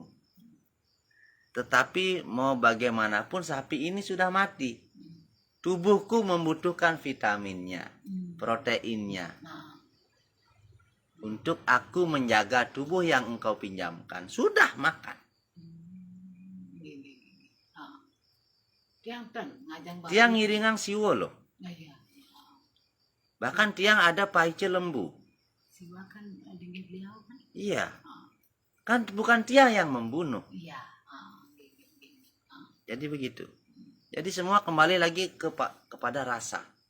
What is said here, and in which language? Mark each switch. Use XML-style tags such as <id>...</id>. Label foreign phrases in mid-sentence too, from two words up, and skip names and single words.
<id>Tetapi mau bagaimanapun sapi ini sudah mati. Tubuhku membutuhkan vitaminnya, proteinnya. Untuk aku menjaga tubuh yang engkau pinjamkan. Sudah makan.</id> <ban>Tiang tan ngajang bayi. Tiang ngiringang siwo loh.</ban> <id>Iya. Bahkan tiang ada</id> <ban>paice lembu.</ban> <id>Siwa kan dengan beliau kan. Iya. Kan bukan tiang yang membunuh. Iya. Jadi begitu. Jadi semua kembali lagi kepada rasa.</id>